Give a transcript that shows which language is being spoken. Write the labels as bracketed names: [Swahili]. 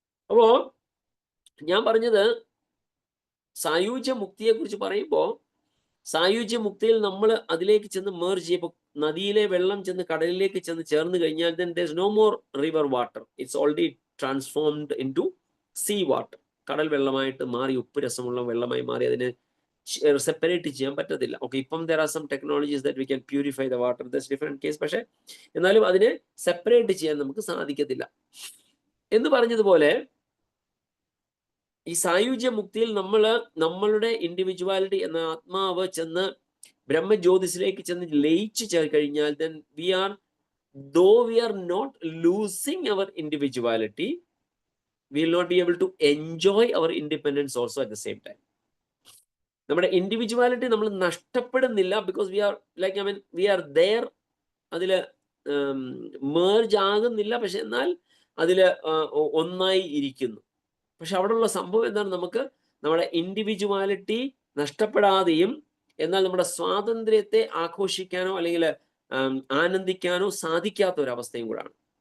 [Malayalam] അപ്പോ ഞാൻ പറഞ്ഞത് സായുജ്യ മുക്തിയെ കുറിച്ച് പറയുമ്പോൾ, സായുജ്യ മുക്തിയിൽ നമ്മൾ അതിലേക്ക് ചെന്ന് മേർജ് ചെയ്യുമ്പോൾ, നദിയിലെ വെള്ളം ചെന്ന് കടലിലേക്ക് ചെന്ന് ചേർന്ന് കഴിഞ്ഞാൽ [English] then there's no more river water, it's already transformed into sea water. [Malayalam] കടൽ വെള്ളമായിട്ട് മാറി, ഉപ്പ് രസമുള്ള വെള്ളമായി മാറി. അതിനെ സെപ്പറേറ്റ് ചെയ്യാൻ പറ്റത്തില്ല. ഓക്കെ, ഇപ്പം [English] there are some technologies that we can purify the water, that's different case. [Malayalam] പക്ഷേ എന്നാലും അതിനെ സെപ്പറേറ്റ് ചെയ്യാൻ നമുക്ക് സാധിക്കത്തില്ല. എന്ന് പറഞ്ഞതുപോലെ ഈ സായുജ്യ മുക്തിയിൽ നമ്മളുടെ ഇൻഡിവിജ്വാലിറ്റി എന്ന ആത്മാവ് ചെന്ന് ബ്രഹ്മജ്യോതിസിലേക്ക് ചെന്ന് ലയിച്ചു കഴിഞ്ഞാൽ [English] then though we are not losing our individuality, we will not be able to enjoy our independence also at the same time. [Malayalam] നമ്മുടെ ഇൻഡിവിജ്വാലിറ്റി നമ്മൾ നഷ്ടപ്പെടുന്നില്ല, [English] Because we are there. [Malayalam] അതിൽ മേർജ് ആകുന്നില്ല, പക്ഷെ എന്നാൽ അതിൽ ഒന്നായി ഇരിക്കുന്നു. പക്ഷെ അവിടെയുള്ള സംഭവം എന്താണ്? നമുക്ക് നമ്മുടെ ഇൻഡിവിജ്വാലിറ്റി നഷ്ടപ്പെടാതെയും എന്നാൽ നമ്മുടെ സ്വാതന്ത്ര്യത്തെ ആഘോഷിക്കാനോ അല്ലെങ്കിൽ ആനന്ദിക്കാനോ സാധിക്കാത്ത ഒരവസ്ഥയും കൂടാണ്.